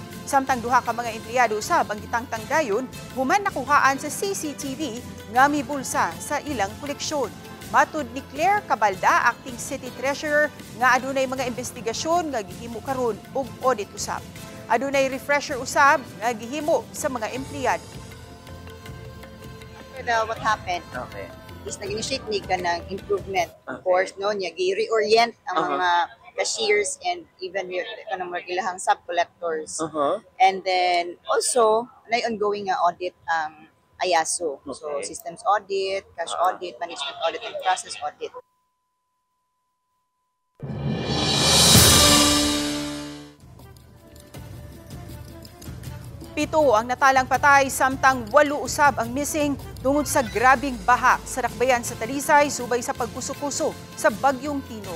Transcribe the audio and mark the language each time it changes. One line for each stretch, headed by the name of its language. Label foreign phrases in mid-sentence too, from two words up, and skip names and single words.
Cebuano: Samtang 2 ka mga empleyado sa Bangitangtang dayon human nakuhaan sa CCTV nga mibulsa sa ilang koleksyon. Matud ni Claire Cabalda, acting city treasurer, nga adunay mga investigasyon nga gihimo karon og audit usab. Adunay refresher usab nga gihimo sa mga empleyado.
English: What happened? Okay.
Cebuano: Is nag-initiate ni ka ng improvement.
English: Of course,
Cebuano: no, niya gi-reorient ang mga cashiers
English: and even
Cebuano: kanang mga ilahang sub-collectors.
English: And then also,
Cebuano: na ongoing nga audit ang IASO. Okay.
English: So, systems audit, cash audit, management audit, and process audit.
Cebuano: Pito ang natalang patay samtang 8 usab ang missing tungod sa grabing baha sa dakbayan sa Talisay subay sa pagkuso-kuso sa Bagyong Tino.